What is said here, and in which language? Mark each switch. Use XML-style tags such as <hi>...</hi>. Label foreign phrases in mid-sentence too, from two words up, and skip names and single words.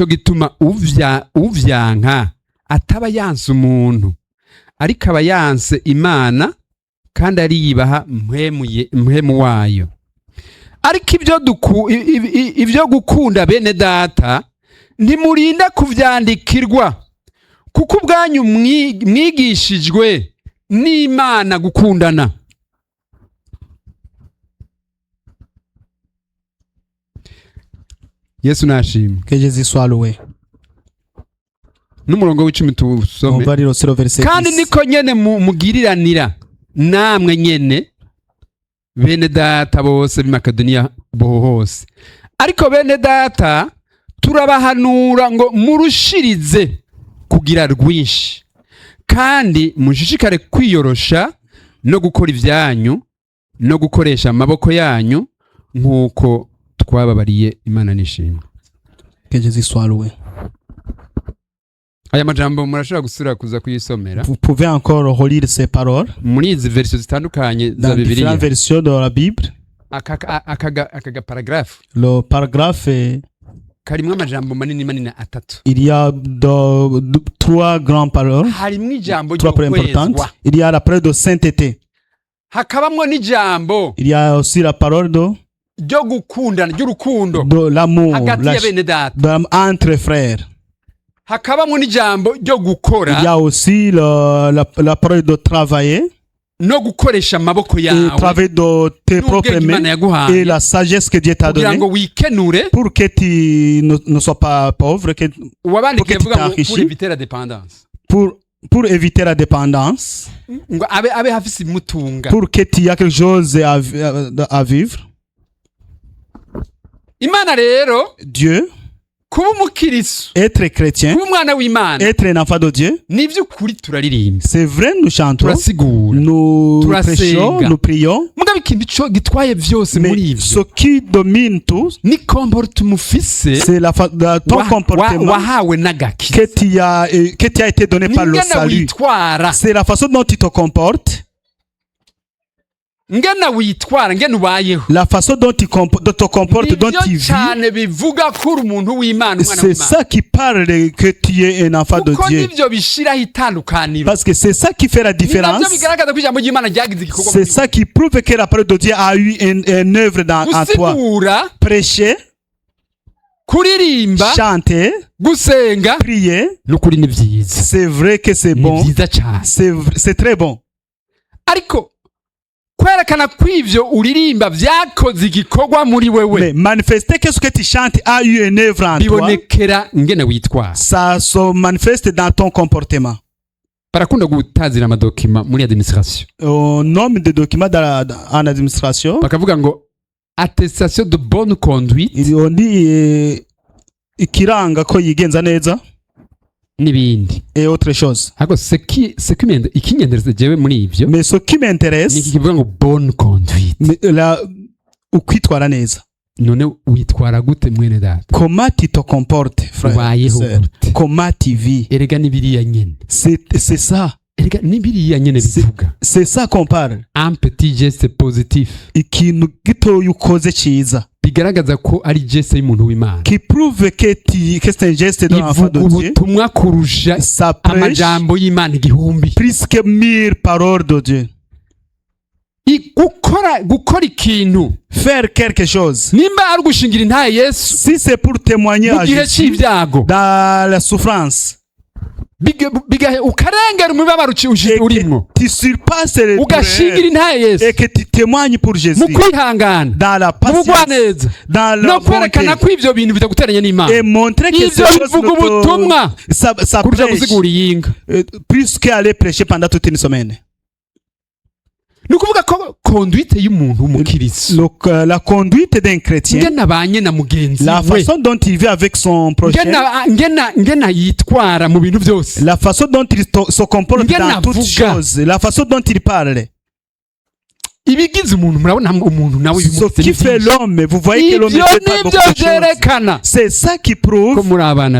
<rn>gituma uvyanka ataba yanse umuntu ariko aba yanse imana kandi ariyibaha mpwemu wayo ariko ibyo gukunda bene data ntimurinda kuvyandikirwa kuko ubwanyu mwigishijwe n'Imana gukundana Yesu nashimwe.</rn> <fr>Que Jésus soit loué.</fr> <rn>N'umurongo w'icumi</rn> <fr>On</fr> <rn>tuwusome.</rn> <fr>va lire aussi le verset</fr> <rn>Kandi 10. niko nyene mugiriranira namwe nyene bene data bose b'i Makedoniya hose. Ariko bene data turabahanura ngo murushirize kugira rwinshi kandi mushishikare kwiyorosha no gukora ibyanyu no gukoresha amaboko yanyu nk'uko twababariye. Imana nishimwe.</rn> <fr>Que Jésus soit loué.</fr> <rn>Aya majambo murashobora gusura kuza kuyisomera</rn> <fr>Vous pouvez encore relire ces paroles</fr> <rn>muri izi version zitandukanye za</rn> <fr>dans différentes</fr> <rn>Bibiliya.</rn> <fr>versions de la Bible.</fr> <rn>Akaga paragraphe</rn> <fr>Le paragraphe,</fr> <rn>karimwo amajambo manini atatu.</rn> <fr>il y a trois grandes paroles,</fr> <rn>Harimwo ijambo</rn> <fr>trois paroles importantes.</fr> <rn>ry'ukwezwa,</rn> <fr>Il y a la parole de sainteté.</fr> <rn>hakabamwo n'ijambo</rn> <fr>Il y a aussi la parole</fr> <rn>ryo gukundana ry'urukundo</rn> <fr>de l'amour</fr> <rn>hagati ya bene data,</rn> <fr>entre frères.</fr> <rn>hakabamwo n'ijambo ryo</rn> <fr>Il y</fr> <rn>gukora</rn> <fr>a aussi la parole de travailler,</fr> <rn>no gukoresha amaboko</rn> <fr>et</fr> <rn>yawe</rn> <fr>travailler de tes propres</fr> <rn>n'ubwenge Imana</rn> <fr>mains et</fr> <rn>yaguhaye</rn> <fr>la sagesse que Dieu t'a</fr> <rn>kugira</rn> <fr>donnée</fr> <rn>ngo wikenure.</rn> <fr>pour que tu ne sois pas pauvre,</fr> <rn>Uwabandikiye</rn> <fr>Pour que</fr> <rn>avuga ngo</rn> <fr>tu t'enrichis. pour éviter la dépendance, pour éviter la dépendance,</fr> <rn>ngo abe hafise imutunga.</rn> <fr>pour que tu aies quelque chose à vivre.</fr> <rn>Imana rero</rn> <fr>Dieu,</fr> <rn>kuba umukiristo,</rn> <fr>être chrétien,</fr> <rn>kuba umwana w'Imana</rn> <fr>être un enfant de Dieu,</fr> <rn>n'ivy'ukuri turaririmba,</rn> <fr>c'est vrai, nous chantons,</fr> <rn>turasigura,</rn> <fr>nous</fr> <rn>Turasenga.</rn> <fr>prêchons, nous prions,</fr> <rn>mugabo ikintu co gitwaye vyose muri</rn> <fr>mais</fr> <rn>ivyo</rn> <fr>ce qui domine tout,</fr> <rn>ni comportement ufise</rn> <fr>c'est ton comportement</fr> <rn>wahawe n'agakiza,</rn> <fr>que tu as été donné par le</fr> <rn>ngena</rn> <fr>salut.</fr> <rn>witwara,</rn> <fr>C'est la façon dont tu te comportes,</fr> <rn>ngena ubayeho.</rn> <fr>la façon dont tu te comportes, dont tu</fr> <rn>Nivyo</rn> <fr>vis.</fr> <rn>cane bivuga ko uri umuntu w'Imana, umwana</rn> <fr>C'est</fr> <rn>w'Imana,</rn> <fr>ça qui parle que tu es un enfant de</fr> <rn>kuko</rn> <fr>Dieu.</fr> <rn>nivyo bishiraho itandukaniro,</rn> <fr>Parce que c'est ça qui fait la</fr> <rn>ni navyo</rn> <fr>différence.</fr> <rn>bigaragaza ko ijambo ry'Imana ryagize igikorwa</rn> <fr>C'est</fr> <rn>muri</rn> <fr>ça qui prouve que la parole de Dieu a eu une œuvre en toi.</fr> <rn>gusigura,</rn> <fr>Prêcher,</fr> <rn>kuririmba,</rn> <fr>chanter,</fr> <rn>gusenga,</rn> <fr>prier,</fr> <rn>n'ukuri ni vyiza,</rn> <fr>c'est vrai que c'est</fr> <rn>ni</rn> <fr>bon.</fr> <rn>vyiza cane.</rn> <fr>C'est très bon.</fr> <rn>Ariko kwerekana ko ivyo uririmba vyakoze igikorwa muri wewe</rn> <fr>Mais manifester que ce que tu chantes a eu une œuvre en toi,</fr> <rn>bibonekera ngene witwara.</rn> <fr>ça se manifeste dans ton comportement.</fr> <rn>Barakunda gutazira amadokima muri administration,</rn> <fr>Au nombre de documents en administration,</fr> <rn>bakavuga ngo</rn> <fr>attestation de bonne conduite on dit</fr> <rn>ikiranga ko yigenza neza n'ibindi.</rn> <fr>et autre chose.</fr> <rn>Ariko ikinyendereza jewe muri ivyo</rn> <fr>Mais ce qui</fr> <rn>ni iki</rn> <fr>m'intéresse,</fr> <rn>kivuga ngo</rn> <fr>bonne conduite.</fr> <rn>ukwitwara neza. None witwara gute mwene data?</rn> <fr>Comment tu te comportes, frère?</fr> <rn>Ubayeho</rn> <fr>Sœur?</fr> <rn>gute?</rn> <fr>Comment tu vis?</fr> <rn>Erega n'ibiriya nyene,</rn> <fr>C'est ça.</fr> <rn>erega n'ibiriya nyene bivuga</rn> <fr>C'est ça qu'on parle. un petit geste positif</fr> <rn>Ikintu gitoya ukoze cyiza, bigaragaza ko ari geste y'umuntu w'Imana,</rn> <fr>qui prouve que c'est un geste d'un enfant</fr> <rn>ivuga</rn> <fr>de Dieu.</fr> <rn>ubutumwa kurusha</rn> <fr>Ça prêche</fr> <rn>amajambo y'Imana igihumbi.</rn> <fr>plus que 1000 paroles de Dieu.</fr> <rn>Gukora ikintu</rn> <fr>Faire quelque chose.</fr> <rn>nimba ari gushingira intaye Yesu</rn> <fr>Si c'est pour témoigner</fr> <rn>mu</rn> <fr>à</fr> <rn>gihe</rn> <fr>Jésus</fr> <rn>c'ibyago,</rn> <fr>dans la souffrance,</fr> <rn>ukarengera umubabaro</rn> <fr>et</fr> <rn>urimwo,</rn> <fr>que tu surpasses les</fr> <rn>ugashingira</rn> <fr>douleurs,</fr> <rn>intaye Yesu</rn> <fr>et que tu témoignes pour Jésus</fr> <rn>mu kwihangana,</rn> <fr>dans la</fr> <rn>mu</rn> <fr>patience,</fr> <rn>bugwaneza,</rn> <fr>dans</fr> <rn>no</rn> <fr>la bonté,</fr> <rn>kwerekana ko ivyo bintu bitaguteranya n'Imana.</rn> <fr>et montrer que</fr> <rn>Ivyo</rn> <fr>ces choses</fr> <rn>bivuga ubutumwa</rn> <fr>ça</fr> <rn>kurusha</rn> <fr>prêche</fr> <rn>gusigura iyinga.</rn> <fr>plus qu'aller prêcher pendant toute une semaine.</fr> <rn>Ni ukuvuga ko conduite y'umuntu w'umukiristo,</rn> <fr>Donc, la conduite d'un chrétien,</fr> <rn>ngena abanye na mugenzi</rn> <fr>la</fr> <rn>we,</rn> <fr>façon dont il vit avec son prochain,</fr> <rn>ngena yitwara mu bintu byose,</rn> <fr>la façon dont il se comporte</fr> <rn>Ngena</rn> <fr>dans toutes</fr> <rn>avuga.</rn> <fr>choses, la façon dont il parle,</fr> <rn>ibigize umuntu, murabona umuntu nawe</rn> <fr>ce qui fait l'homme, vous voyez que l'homme</fr> <rn>ivyo</rn> <fr>ne fait pas</fr> <rn>nivyo</rn> <fr>beaucoup de choses.</fr> <rn>vyerekana</rn> <fr>C'est ça qui</fr> <rn>ko</rn> <fr>prouve</fr> <rn>muri abana</rn>